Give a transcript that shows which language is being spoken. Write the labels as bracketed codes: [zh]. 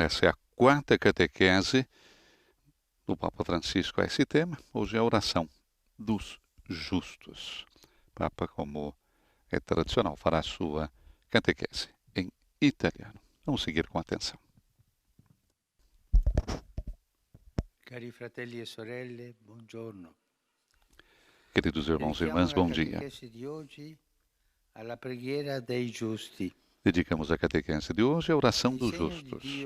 [pt] Essa é a quarta catequese do Papa Francisco a esse tema. Hoje é a oração dos justos. O Papa, como é tradicional, fará a sua catequese em italiano. Vamos seguir com atenção. [it] Cari fratelli e sorelle, buongiorno. [pt] Queridos irmãos e irmãs, bom dia. [it] Alla preghiera dei giusti. [pt] Dedicamos a catequese de hoje à oração dos justos.